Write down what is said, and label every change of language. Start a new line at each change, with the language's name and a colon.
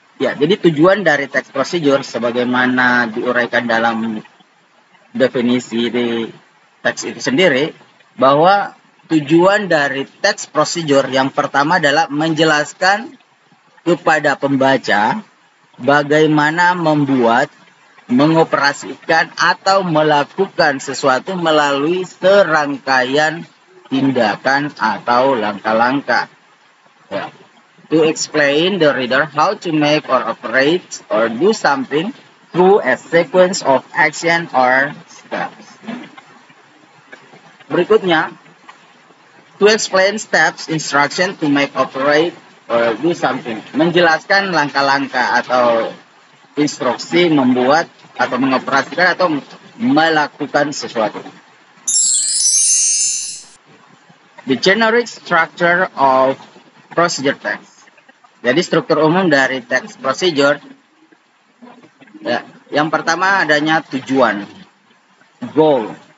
Indonesian: Ya, jadi tujuan dari text procedure sebagaimana diuraikan dalam definisi di teks itu sendiri, bahwa tujuan dari text procedure yang pertama adalah menjelaskan kepada pembaca bagaimana membuat, mengoperasikan atau melakukan sesuatu melalui serangkaian tindakan atau langkah-langkah. Ya.
English: To explain the reader how to make or operate or do something through a sequence of action or steps.
Indonesian: Berikutnya,
English: to explain steps, instruction to make, operate, or do something.
Indonesian: Menjelaskan langkah-langkah atau instruksi membuat atau mengoperasikan atau melakukan sesuatu.
English: The generic structure of procedure text.
Indonesian: Jadi struktur umum dari text procedure, ya, yang pertama adanya tujuan, goal.